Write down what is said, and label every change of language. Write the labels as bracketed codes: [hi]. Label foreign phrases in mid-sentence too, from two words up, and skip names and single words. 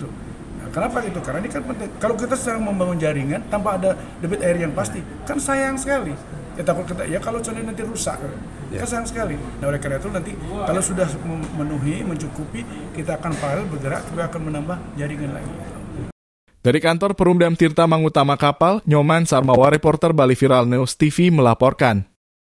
[id] Nah, kenapa gitu? Karena ini kan penting. Kalau kita sedang membangun jaringan tanpa ada debit air yang pasti, kan sayang sekali. Takut kita kalau contohnya nanti rusak, kan sayang sekali. Nah, oleh karena itu nanti kalau sudah memenuhi, mencukupi, kita akan paralel bergerak, kita akan menambah jaringan lagi. Dari kantor Perumdam Tirta Mangutama Kapal, Nyoman Sarmawa, reporter Bali Viral News TV melaporkan.